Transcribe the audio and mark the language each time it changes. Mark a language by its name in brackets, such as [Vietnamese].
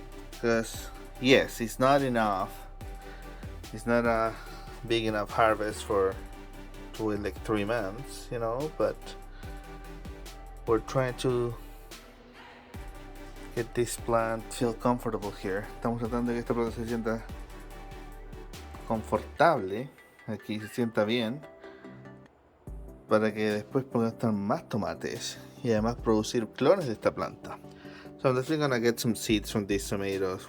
[English] Because yes, it's not enough. It's not a big enough harvest for to wait like 3 months, you know, but we're trying to get this plant feel comfortable here. [Spanish] Estamos tratando de que esta planta se sienta confortable, aquí se sienta bien, para que después puedan estar más tomates y además producir clones de esta planta. [English] So I'm definitely gonna get some seeds from these tomatoes.